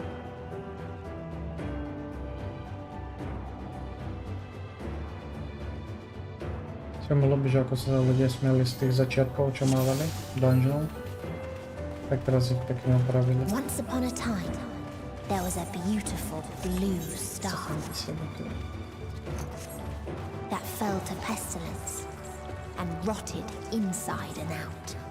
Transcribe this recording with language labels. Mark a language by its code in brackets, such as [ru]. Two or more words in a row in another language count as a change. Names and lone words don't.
[sk] Všimlo by, že ako sa ľudia smiali z tých začiatkov, čo mávali dungeon, tak teraz ich pekne opravili. [en] Once upon a time, there was a beautiful blue star that fell to pestilence and rotted inside and out.